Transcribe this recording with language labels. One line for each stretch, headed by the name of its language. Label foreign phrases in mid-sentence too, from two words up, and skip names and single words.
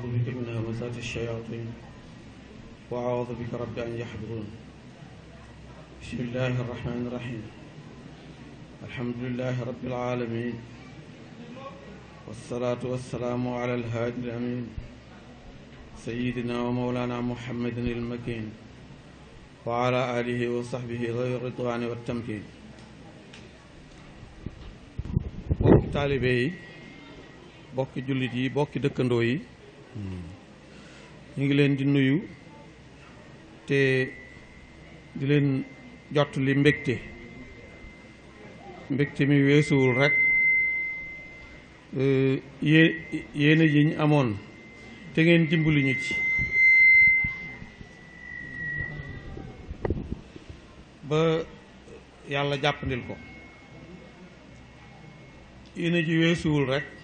Arabic: بك من همزات الشياطين وأعوذ بك رب أن يحضرون بسم الله الرحمن الرحيم الحمد لله رب العالمين والصلاة والسلام على الهادي الأمين سيدنا ومولانا محمد المكين وعلى آله وصحبه ذوي الرضوان والتمكين
Wolof: bokki taalibe yi bokki jullit yi bokki dëkkandoo yi ñu ngi leen di nuyu te di leen jot li mbégte mi weesuwul rek yéene ji ñu amoon te ngeen dimbali ñu ci ba yàlla jàppandil ko yéene ji weesuwul rek